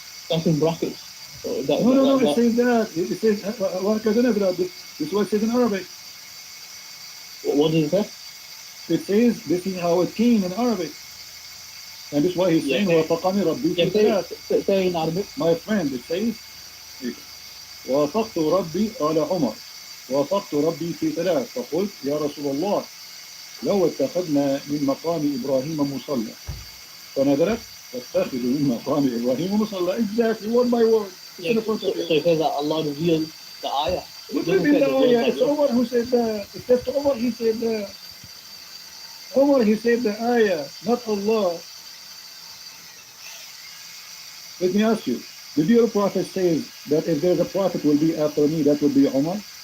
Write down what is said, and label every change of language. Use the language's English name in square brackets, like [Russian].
[English] That's in brackets. So No, it says that. It says this is what it says in Arabic. What does it say? It says this is how it came in Arabic. And this is why he's saying [Arabic] وَفَقَنِي رَبِّي فِي ثَلَاثٍ. [English] Say in Arabic. My friend, it says [Arabic] وافقت ربي قال عمر وافقت ربي في 3 فقلت يا رسول الله لو اتخذنا من مقام إبراهيم مصلى فنزلت فاتخذوا من مقام إبراهيم مصلى. [English] Exactly, word by word. So it says that Allah revealed the ayah. What do you mean the ayah? It's Umar who said that. It's just Umar he said that. Umar he said the ayah, not Allah. Let me ask you, did your prophet say that if there's a prophet will be after me, that will be Umar?